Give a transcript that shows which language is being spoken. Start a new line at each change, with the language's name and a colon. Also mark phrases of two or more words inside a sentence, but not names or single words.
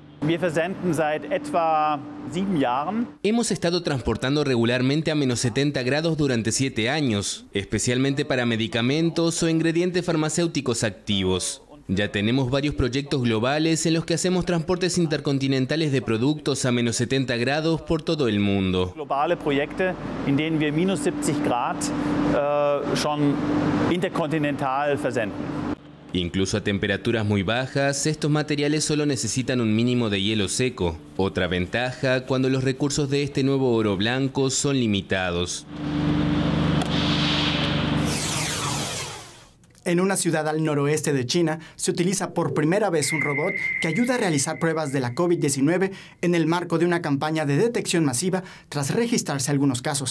Spanish: Hemos estado transportando regularmente a menos 70 grados durante 7 años, especialmente para medicamentos o ingredientes farmacéuticos activos. Ya tenemos varios proyectos globales en los que hacemos transportes intercontinentales de productos a menos 70 grados por todo el mundo.
German: Globale Projekte, in denen wir minus 70 Grad schon interkontinental versenden.
Spanish: Incluso a temperaturas muy bajas, estos materiales solo necesitan un mínimo de hielo seco. Otra ventaja cuando los recursos de este nuevo oro blanco son limitados. En una ciudad al noroeste de China, se utiliza por primera vez un robot que ayuda a realizar pruebas de la COVID-19 en el marco de una campaña de detección masiva tras registrarse algunos casos.